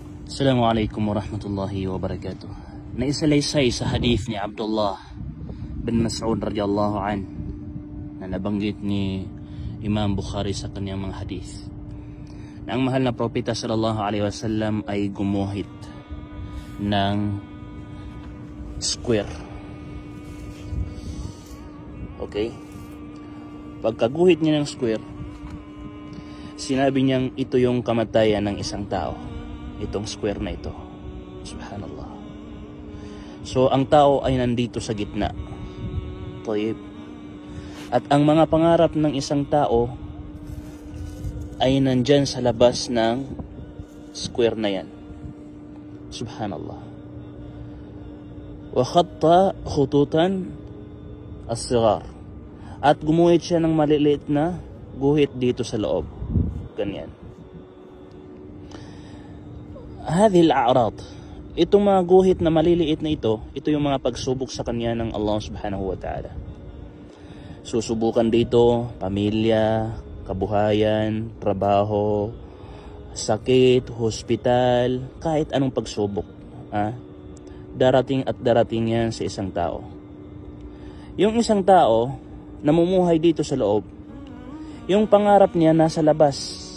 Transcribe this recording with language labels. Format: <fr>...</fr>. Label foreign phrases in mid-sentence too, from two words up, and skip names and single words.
<ar>السلام عليكم ورحمة الله وبركاته.</ar> <tl>Naisalaysay sa hadith ni Abdullah bin Mas'ud</tl> <ar>رضي الله عن</ar> <tl>na nabanggit ni Imam Bukhari sa kanyang mga hadith na ang mahal na propeta</tl> <ar>صلى الله عليه وسلم</ar> <tl>ay gumuhit ng square. Okay? Pagkaguhit niya ng square, sinabi niyang ito yung kamatayan ng isang tao. Itong square na ito. Subhanallah. So, ang tao ay nandito sa gitna. Tayyib. At ang mga pangarap ng isang tao ay nandyan sa labas ng square na yan. Subhanallah.</tl> <ar>وخط خطوطا الصغار.</ar> <tl>At gumuhit siya ng maliliit na guhit dito sa loob. Ganyan.</tl> <ar>هذه الأعراض,</ar> <tl>itong mga guhit na maliliit na ito yung mga pagsubok sa kanya ng</tl> <ar>الله سبحانه وتعالى.</ar> <tl>Susubukan dito, pamilya, kabuhayan, trabaho, sakit, hospital, kahit anong pagsubok. Darating at darating yan sa isang tao. Yung isang tao, namumuhay dito sa loob, yung pangarap niya nasa labas.</tl>